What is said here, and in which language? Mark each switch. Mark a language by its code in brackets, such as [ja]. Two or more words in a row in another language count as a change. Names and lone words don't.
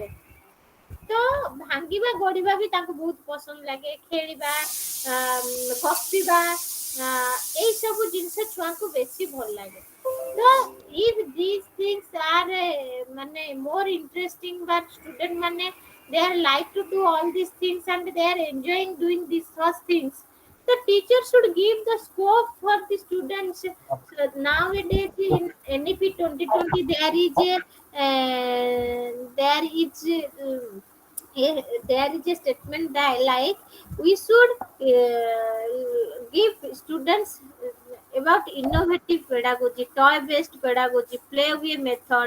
[or] ତ ଭାଙ୍ଗିବା ଗଢ଼ିବା ବି ତାକୁ ବହୁତ ପସନ୍ଦ ଲାଗେ, ଖେଳିବା, ଗପିବା, ଏଇ ସବୁ ଜିନିଷ ଛୁଆ କୁ ବେଶି ଭଲ ଲାଗେ। [en] So if these things are mane more interesting, but student mane they are like to do all these things and they are enjoying doing these first things, the teacher should give the scope for the students. So nowadays in NEP 2020 there is a there is there is a statement that like we should give students about innovative pedagogy, toy based pedagogy, playway method.